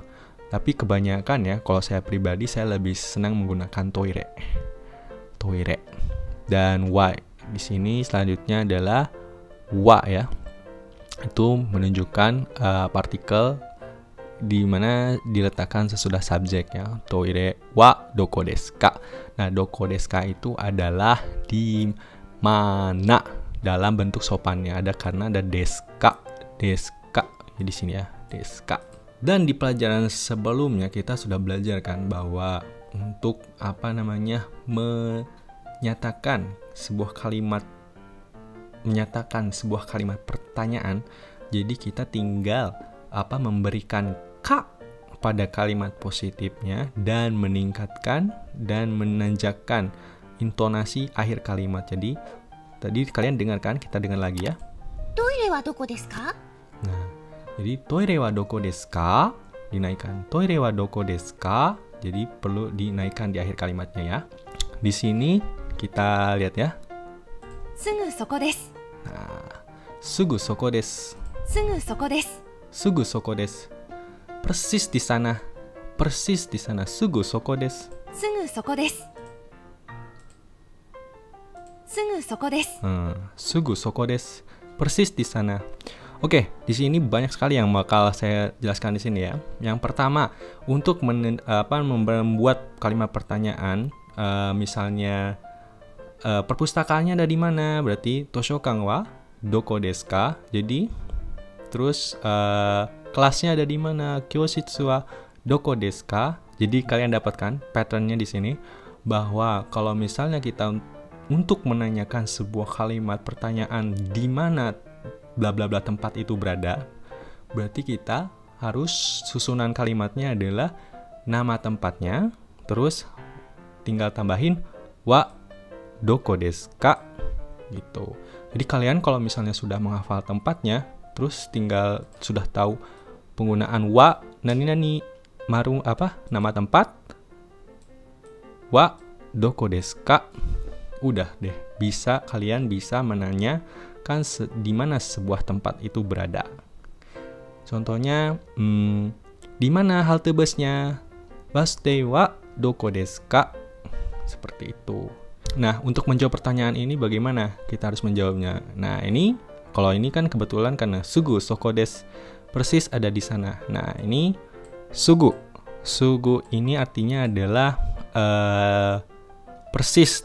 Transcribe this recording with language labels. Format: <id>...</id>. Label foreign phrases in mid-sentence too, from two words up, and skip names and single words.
<id>Tapi kebanyakan ya, kalau saya pribadi saya lebih senang menggunakan toire. Dan wa di sini selanjutnya adalah wa ya. Itu menunjukkan partikel di mana diletakkan sesudah subjek ya.</id> <ja>トイレはどこですか.</ja> <id>Nah,</id> <ja>どこですか</ja> <id>itu adalah di mana dalam bentuk sopannya. Ada karena ada deska. Ya, di sini ya, deska. Dan di pelajaran sebelumnya kita sudah belajar kan bahwa untuk menyatakan sebuah kalimat pertanyaan, jadi kita tinggal memberikan ka pada kalimat positifnya dan meningkatkan dan menanjakkan intonasi akhir kalimat. Jadi tadi kalian dengarkan, kita dengar lagi ya.</id> <ja>トイレはどこですか?</ja> <id>Nah, jadi</id> <ja>トイレはどこですか</ja> <id>dinaikkan.</id> <ja>トイレはどこですか,</ja> <id>jadi perlu dinaikkan di akhir kalimatnya ya. Di sini kita lihat ya.</id> <ja>すぐそこです。 Nah, すぐそこです. すぐそこです。すぐそこです.</ja> <id>Persis di sana.</id> <ja>すぐそこです. すぐそこです。すぐそこです。すぐそこです.</ja> <id>Persis di sana. Oke, di sini banyak sekali yang bakal saya jelaskan di sini ya. Yang pertama, untuk membuat kalimat pertanyaan, misalnya perpustakaannya ada di mana?</id> <ja>Berarti 図書館はどこですか?</ja> <id>Jadi terus kelasnya ada di mana?</id> <ja>教室はどこですか?</ja> <id>Jadi kalian dapatkan patternnya di sini bahwa kalau misalnya kita untuk menanyakan sebuah kalimat pertanyaan di mana bla bla bla tempat itu berada, berarti kita harus susunan kalimatnya adalah nama tempatnya, terus tinggal tambahin</id> <ja>はどこですか</ja> <id>gitu. Jadi kalian kalau misalnya sudah menghafal tempatnya, terus tinggal sudah tahu penggunaan</id> <ja>は何</ja> <id>nama tempat,</id> <ja>はどこですか,</ja> <id>udah deh, kalian bisa menanyakan di mana sebuah tempat itu berada. Contohnya, di mana halte busnya?</id> <ja>バス停はどこですか?</ja> <id>Seperti itu. Nah, untuk menjawab pertanyaan ini bagaimana kita harus menjawabnya? Nah, kalau ini kan kebetulan karena</id> <ja>すぐそこです,</ja> <id>persis ada di sana. Nah, ini sugu. Sugu ini artinya adalah persis.</id>